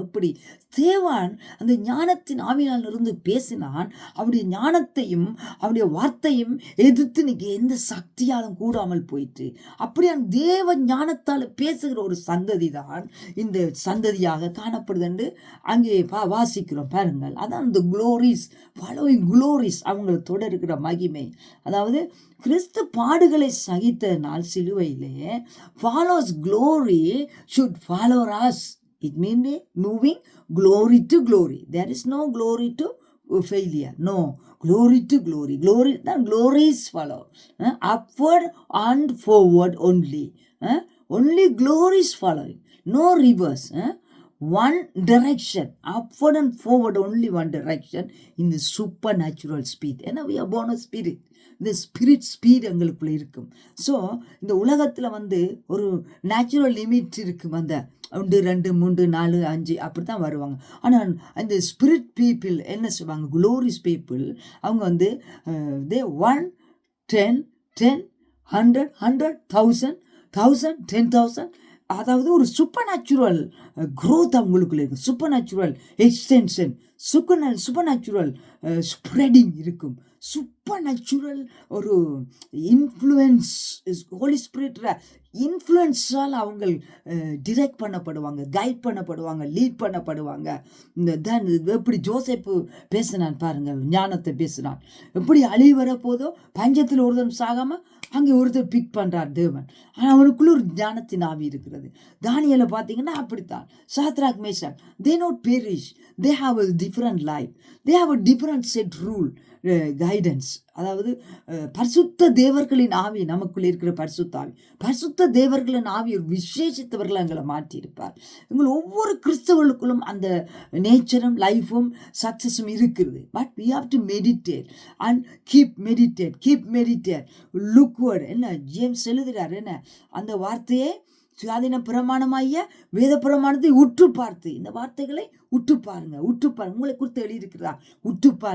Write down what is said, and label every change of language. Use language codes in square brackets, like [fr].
[ta] எப்படி தேவன் அந்த ஞானத்தின் ஆவியால் இருந்து பேசினான், அவருடைய ஞானத்தையும் அவருடைய வார்த்தையும் எதிர்த்து நீங்க எந்த சக்தியாலும் கூடாமல் போயிட்டு, அப்படியே தேவ ஞானத்தால் பேசுகிற ஒரு சந்ததி தான் இந்த சந்ததியாக காணப்படுது என்று அங்கே வாசிக்கிறோம். பாருங்கள், அதான் இந்த க்ளோரிஸ், ஃபாலோயிங் க்ளோரிஸ், அவங்களை தொடர்கிற மகிமை. அதாவது கிறிஸ்து பாடுகளை சகித்தனால் சிலுவையிலே [en] Follows glory should follow us. It means moving glory to glory. There is no glory to failure. No, glory to glory. Glory, the glories follow. Upward and forward only. Only glories following. No reverse. One direction, upward and forward, only one direction in the supernatural speed. ஏன்னா we are born of spirit. [ta] இந்த spirit speed எங்களுக்குள்ள இருக்கும். So இந்த உலகத்தில் வந்து ஒரு natural limit இருக்கும். அந்த 1 2 3 4 5 அப்படி தான் வருவாங்க. ஆனால் அந்த ஸ்பிரிட் பீப்புள் என்ன சொல்லுவாங்க, குளோரிஸ் பீப்புள், அவங்க வந்து தே 1 10 10 100 100 1000 1000 10,000, அதாவது ஒரு சூப்பர் நேச்சுரல் க்ரோத் அவங்களுக்குள்ள இருக்கும். Super natural extension, super natural spreading இருக்கும். சூப்பர் நேச்சுரல் ஒரு இன்ஃப்ளூயன்ஸ், ஹோலி ஸ்பிரிட் இன்ஃப்ளூயன்ஸால் அவங்க டிரெக்ட் பண்ணப்படுவாங்க, கைட் பண்ணப்படுவாங்க, லீட் பண்ணப்படுவாங்க. தான் எப்படி ஜோசப்பு பேசினான் பாருங்க, ஞானத்தை பேசினான். எப்படி அழிவு வரப்போதோ பஞ்சத்தில் ஒருத்தன் சாகாமல் அங்கே ஒருத்தர் பிக் பண்ணுறார் தேவன். ஆனால் அவனுக்குள்ள ஒரு ஞானத்தின் ஆவி இருக்கிறது. தானியேலை பார்த்தீங்கன்னா அப்படித்தான். [en] Shadrach Meshach, they not perish, they have a different life, they have a different set rule, guidance. [ta] அதாவது பரிசுத்த தேவர்களின் ஆவி நமக்குள்ள இருக்கிற பரிசுத்த ஆவி, பரிசுத்த தேவர்களின் ஆவி ஒரு விசேஷித்தவர்களை எங்களை மாற்றியிருப்பார். எங்கள் ஒவ்வொரு கிறிஸ்தவர்களுக்குள்ளும் அந்த நேச்சரும் லைஃபும் சக்ஸஸும் இருக்கிறது. [en] But we have to meditate and keep meditate lookward. [ta] என்ன ஜேம்ஸ் எழுதுகிறார், என்ன அந்த வார்த்தையே சுயாதீன பிரமாணமாகிய வேத பிரமாணத்தை உற்று பார்த்து, இந்த வார்த்தைகளை உற்று பாருங்க, உங்களை குறித்து எழுதியிருக்கிறதா, உற்று